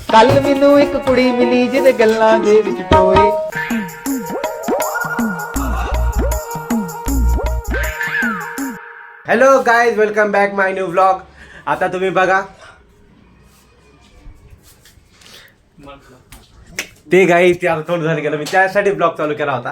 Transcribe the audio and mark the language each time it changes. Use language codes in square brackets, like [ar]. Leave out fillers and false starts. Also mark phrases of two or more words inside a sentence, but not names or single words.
[pa] ਕੱਲ ਮੈਨੂੰ ਇੱਕ ਕੁੜੀ ਮਿਲੀ ਜਿਹਦੇ ਗੱਲਾਂ ਦੇ ਵਿੱਚ ਟੋਏ। [en] hello guys, welcome back my new vlog. [mr] आता तुम्ही बघा ते गाई ते आता थोडं झालं गेलं, मी त्यासाठी ब्लॉग चालू केला होता.